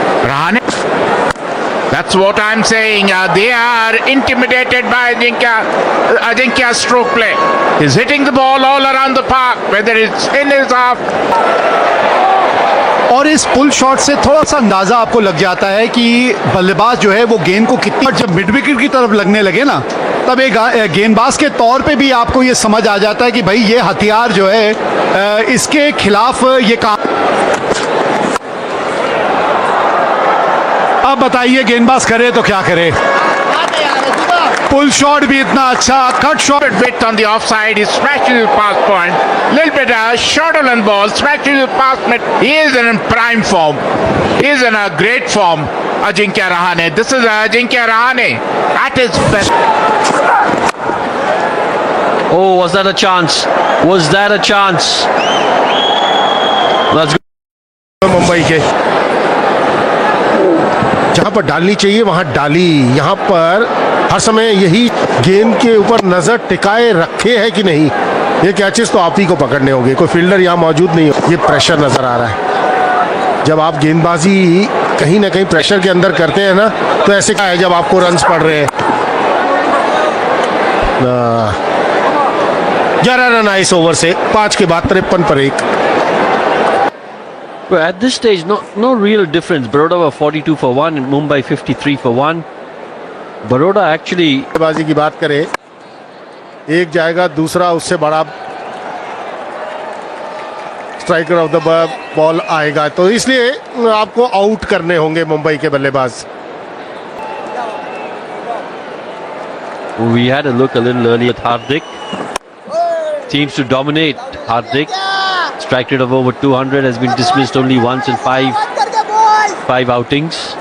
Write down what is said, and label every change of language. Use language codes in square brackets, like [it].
[en] Rahane. That's what I'm saying. They are intimidated by Ajinkya's stroke play. He's hitting the ball all around the park, whether it's in his half. [hi] और इस pull shot से थोड़ा सा अंदाजा आपको लग जाता है कि बल्लेबाज जो है वो गेंद को कितनी, जब मिड विकेट की तरफ लगने लगे ना, तब एक गेंदबाज के तौर पे भी आपको ये समझ आ जाता है कि भाई ये हथियार जो है इसके खिलाफ ये काम। अब बताइए गेंदबाज करे तो क्या करे। पुल शॉट भी इतना अच्छा, cut shot [en] Bit on the offside, he smashes his pass point. Little bit shorter than ball, smashes his pass point. He is in prime form. He is in a great form. Ajinkya Rahane. This is Ajinkya Rahane at his best. Oh, was that a chance? Was that a chance? That's good. [hi] Mumbai के जहां पर डालनी चाहिए वहां डाली। यहां पर हर समय यही गेंद के ऊपर नजर टिकाए रखे है कि नहीं। ये कैचेस तो आप ही को पकड़ने होंगे, कोई फील्डर यहाँ मौजूद नहीं हो। ये प्रेशर नजर आ रहा है। जब आप गेंदबाजी कहीं ना कहीं प्रेशर के अंदर करते हैं ना, तो ऐसे क्या है जब आपको रन्स पड़ रहे हैं। 11 रन आए इस ओवर से, 5 के बाद 53 पर 1। [en] Well, at this stage, no real difference. Baroda were 42 for 1 and Mumbai 53 for 1. Baroda actually... [hi] बाजी की बात करें, एक जाएगा, दूसरा उससे बड़ा [en] striker of the ball [hi] आएगा, तो इसलिए आपको आउट करने होंगे मुंबई के बल्लेबाज। [en] We had a look a little earlier at Hardik. Seems to dominate. Hardik. Strike rate of over 200, has been dismissed only once in five outings.